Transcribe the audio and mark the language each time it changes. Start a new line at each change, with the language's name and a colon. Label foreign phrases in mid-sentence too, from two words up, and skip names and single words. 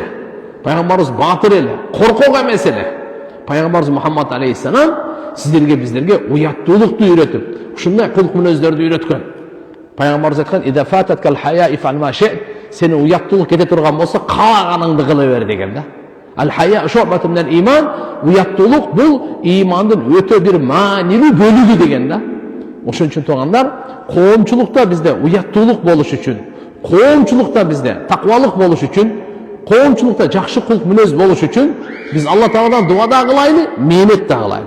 Kyrgyz: Пайгамбарыбыз батыр эле, коркок эмес эле. Пайгамбарыбыз Мухаммад алейхиссалам сиздерге биздерге уяттуулукту үйрөтүп, ушундай кулк мүнөздөрдү үйрөткөн. Пайгамбарыбыз айткан:
Arabic: "إذا فاتتك الحياء فافعل ما شئت",
Kyrgyz: сени уяттуулук кете турган болсо кааганыңды кыла бер деген да.
Arabic: الحياء شعبة من الإيمان,
Kyrgyz: уяттуулук бул имандын өтө бир маанилүү бөлүгү деген да. Ошон үчүн туугандар, коомчулукта бизде уяттуулук болуш үчүн, коомчулукта бизде таквалык болуш үчүн, коомчулукта жакшы кулк мүнөз болуш үчүн биз Алла Тааладан дуа да кылайлы, мээнет да кылайлы.